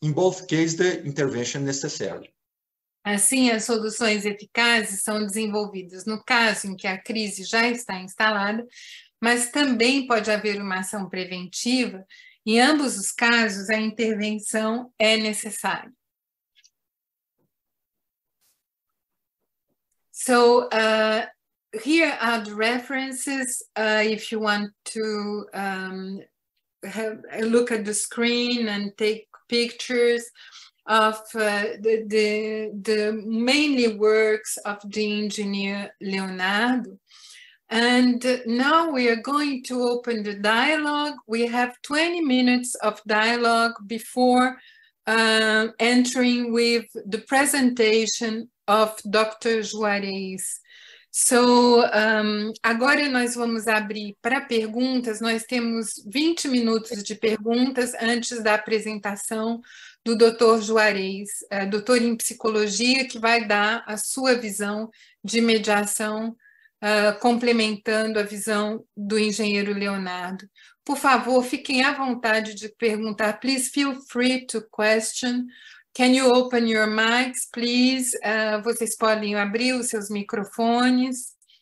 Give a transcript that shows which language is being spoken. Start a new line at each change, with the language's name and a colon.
English: In both cases, the intervention is necessary.
Portuguese: Assim, as soluções eficazes são desenvolvidas no caso em que a crise já está instalada, mas também pode haver uma ação preventiva. Em ambos os casos, a intervenção é necessária.
English: So, here are the references. If you want to have a look at the screen and take pictures of the mainly works of the engineer Leonardo. And now we are going to open the dialogue. We have 20 minutes of dialogue before entering with the presentation of Dr. Juarez.
Portuguese: So, agora nós vamos abrir para perguntas. Nós temos 20 minutos de perguntas antes da apresentação do Dr. Juarez, doutor em psicologia, que vai dar a sua visão de mediação, complementando a visão do engenheiro Leonardo. Por favor, fiquem à vontade de perguntar.
English: Please feel free to question. Can you open your mics, please?
Portuguese: Vocês podem abrir os seus microfones.